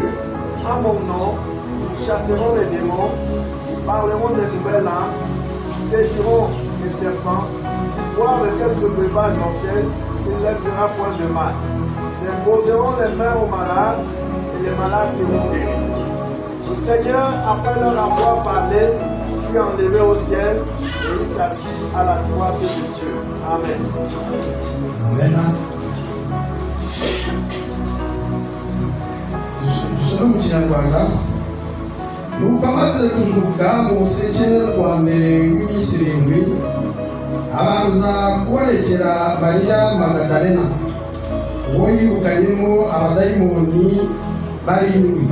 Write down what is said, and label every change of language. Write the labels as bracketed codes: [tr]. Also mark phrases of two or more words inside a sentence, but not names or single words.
[fr] À mon nom, ils chasseront les démons, ils parleront des nouvelles langues, ils saisiront les serpents, ils boivent quelque breuvage mortel, il ne leur fera point de mal. Ils imposeront les mains aux malades et les malades seront guéris. Le Seigneur, après leur avoir parlé, fut enlevé au ciel et il s'assit à la droite de Dieu. Amen. [rw] Amen. Dusome mu Kinyarwanda. Nuko amaze kuzuka mu rusengero rwa mbere w'iminsi 7, abanza kubonekera Mariya Magadalena, uwo yirukanyemo abadayimoni 7.